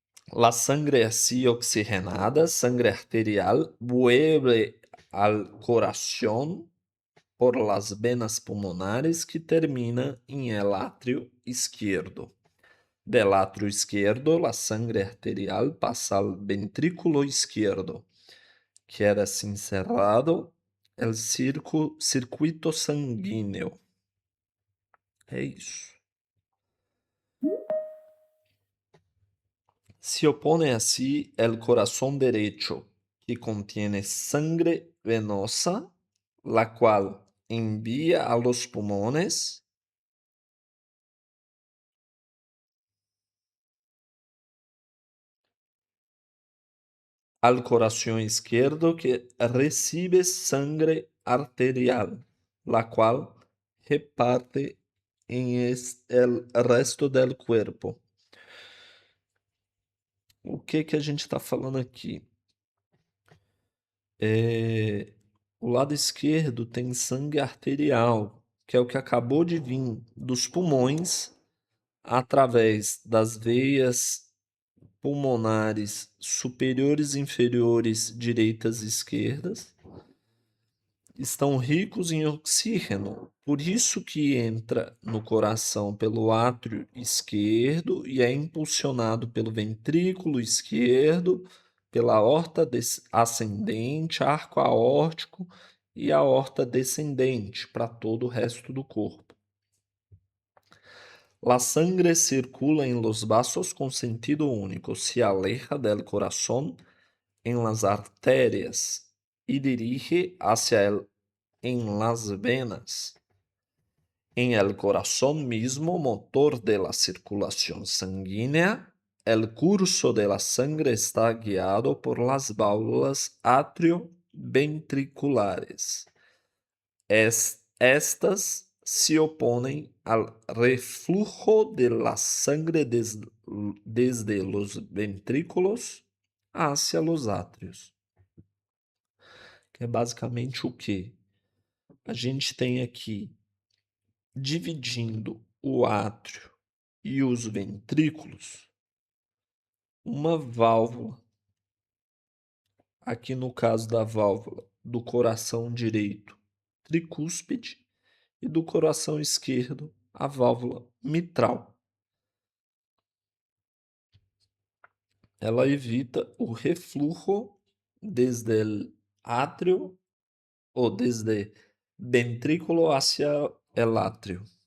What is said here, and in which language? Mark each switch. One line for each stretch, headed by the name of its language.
Spanish: La sangre así oxigenada, sangre arterial, vuelve al corazón por las venas pulmonares que termina en el atrio izquierdo. Del atrio izquierdo, la sangre arterial pasa al ventrículo izquierdo. Queda-se encerrado el circuito sanguíneo.
Portuguese: É isso.
Spanish: Se opone así el corazón derecho, que contiene sangre venosa, la cual envía a los pulmones al corazón izquierdo que recibe sangre arterial, la cual reparte el resto del cuerpo.
Portuguese: O que a gente está falando aqui? O lado esquerdo tem sangue arterial, que é o que acabou de vir dos pulmões através das veias pulmonares superiores e inferiores direitas e esquerdas. Estão ricos em oxígeno, por isso que entra no coração pelo átrio esquerdo e é impulsionado pelo ventrículo esquerdo, pela aorta ascendente, arco aórtico e aorta descendente para todo o resto do corpo.
Spanish: La sangre circula en los vasos con sentido único, se aleja del corazón en las arterias y dirige hacia en las venas. En el corazón mismo, motor de la circulación sanguínea, el curso de la sangre está guiado por las válvulas atrioventriculares. Estas se oponen al reflujo de la sangre desde los ventrículos hacia los átrios.
Portuguese: Que é basicamente o quê? A gente tem aqui, dividindo o átrio e os ventrículos, uma válvula. Aqui no caso da válvula do coração direito, tricúspide, e do coração esquerdo, a válvula mitral. Ela evita o
Spanish: reflujo desde el átrio
Portuguese: ou
Spanish: desde ventrículo hacia el átrio.